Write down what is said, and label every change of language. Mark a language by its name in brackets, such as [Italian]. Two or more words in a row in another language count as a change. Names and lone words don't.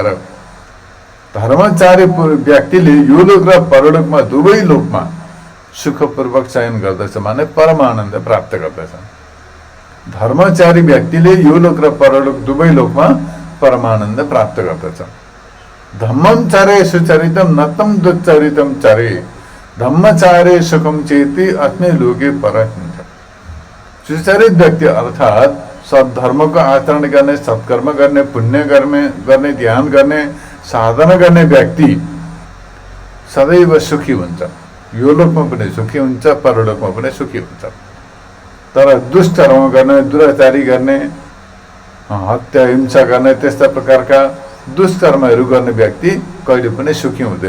[Nepali] धर्मचारी व्यक्तिले यो लोक र परलोकमा दुवै लोकमा सुखपूर्वक शयन गर्दछ माने परमानन्द प्राप्त गर्दछ। धर्मचारी व्यक्तिले यो लोक र परलोक दुवै लोकमा परमानन्द प्राप्त गर्दछ। [Pali] धम्मम चरे सुचरितम नतम दुच्चरितम चरे धम्मचारे सुखम चेति अस्मै लोके परस्मिच। [Nepali] सुचरित व्यक्ति अर्थात् सद्धर्मको आचरण गर्ने, सत्कर्म गर्ने, पुण्य गर्ने, ध्यान गर्ने, साधना गर्ने व्यक्ति सदैव सुखी हुन्छ। यो लोकमा पनि सुखी हुन्छ, परलोकमा पनि सुखी हुन्छ। तर दुष्कर्म गर्ने, दुराचारी गर्ने, हत्या हिंसा गर्ने, त्यस्ता प्रकारका दुष्कर्महरू गर्ने व्यक्ति कहिले पनि सुखी हुँदैन।